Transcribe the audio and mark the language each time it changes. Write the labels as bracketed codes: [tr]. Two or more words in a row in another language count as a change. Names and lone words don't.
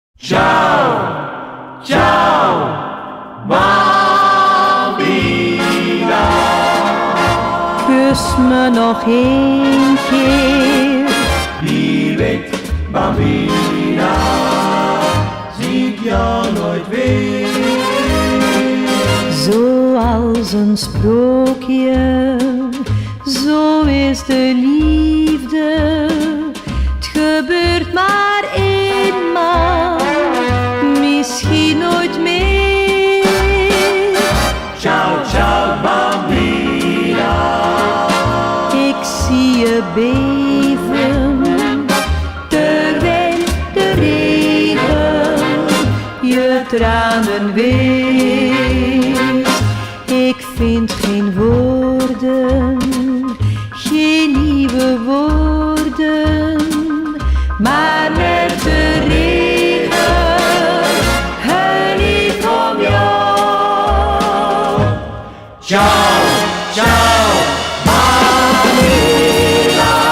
[it] Ciao, ciao, bambina. [nl] Kus me nog één keer. Wie weet, bambina, zie ik jou nooit weer. Zoals een sprookje, zo is de liefde. Het gebeurt maar eenmaal, misschien nooit meer. [it] Ciao, ciao, bambina. [nl] Ik zie je beven, terwijl de regen je tranen weegt. Ik vind geen woorden, geen nieuwe woorden, maar met de regen huil ik om jou. [it] Ciao, ciao, bambina.